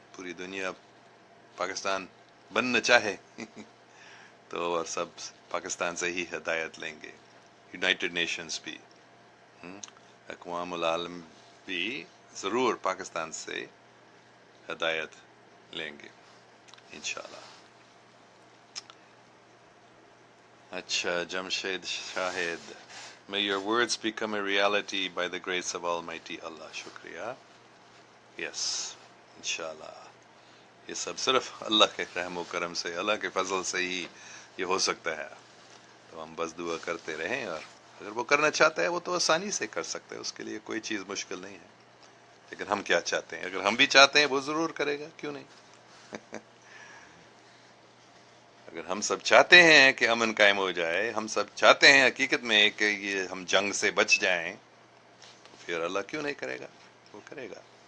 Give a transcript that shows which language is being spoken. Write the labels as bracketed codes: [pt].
[ur] پوری دنیا پاکستان بننا چاہے تو اور سب پاکستان سے ہی ہدایت لیں گے. یونائٹڈ نیشنز بھی، اقوام العالم بھی ضرور پاکستان سے ہدایت لیں گے انشاءاللہ. [en] اچھا Jamshed Shahid, May your words become a reality by the grace of Almighty Allah. [ur] شکریہ. Yes, انشاءاللہ. یہ سب صرف اللہ کے رحم و کرم سے، اللہ کے فضل سے ہی یہ ہو سکتا ہے. تو ہم بس دعا کرتے رہیں، اور اگر وہ کرنا چاہتا ہے وہ تو آسانی سے کر سکتا ہے، اس کے لیے کوئی چیز مشکل نہیں ہے. لیکن ہم کیا چاہتے ہیں؟ اگر ہم بھی چاہتے ہیں وہ ضرور کرے گا، کیوں نہیں؟ اگر ہم سب چاہتے ہیں کہ امن قائم ہو جائے، ہم سب چاہتے ہیں حقیقت میں کہ یہ ہم جنگ سے بچ جائیں، تو پھر اللہ کیوں نہیں کرے گا؟ وہ کرے گا.